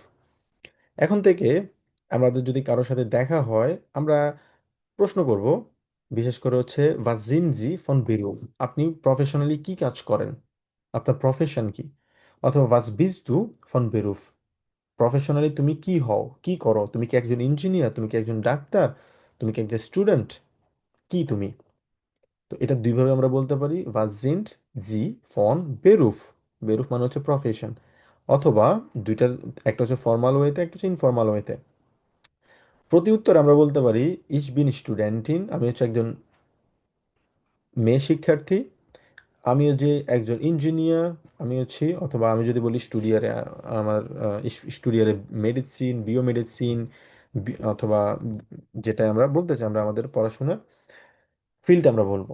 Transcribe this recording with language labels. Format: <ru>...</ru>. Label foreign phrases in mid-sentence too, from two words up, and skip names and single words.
<bn>এখন থেকে আমাদের যদি কারোর সাথে দেখা হয়, আমরা প্রশ্ন করব, বিশেষ করে হচ্ছে</bn> <de>Was sind Sie von Beruf,</de> <bn>আপনি প্রফেশনালি কি কাজ করেন, আপনার প্রফেশন কি। অথবা</bn> <de>Was bist du von Beruf,</de> <bn>প্রফেশনালি তুমি কি হও, কি করো, তুমি কি একজন ইঞ্জিনিয়ার, তুমি কি একজন ডাক্তার, তুমি কি একজন স্টুডেন্ট, কি তুমি। তো এটা দুইভাবে আমরা বলতে পারি,</bn> <de>was sind sie von Beruf।</de> <bn>বেরুফ মানে হচ্ছে প্রফেশন। অথবা দুইটার, একটা হচ্ছে ফর্মাল ওয়েতে, একটা হচ্ছে ইনফর্মাল ওয়েতে। প্রতি উত্তর আমরা বলতে পারি</bn> <de>Ich bin Studentin,</de> <bn>আমি হচ্ছে একজন মেয়ে শিক্ষার্থী। আমি যে একজন ইঞ্জিনিয়ার আমি হচ্ছি, অথবা আমি যদি বলি স্টুডিয়ারে, আমার</bn> <de>studiere Medizin,</de> <bn>বিওমেডিসিন, অথবা যেটা আমরা বলতে চাই আমরা আমাদের পড়াশোনার ফিল্ড আমরা বলবো।</bn>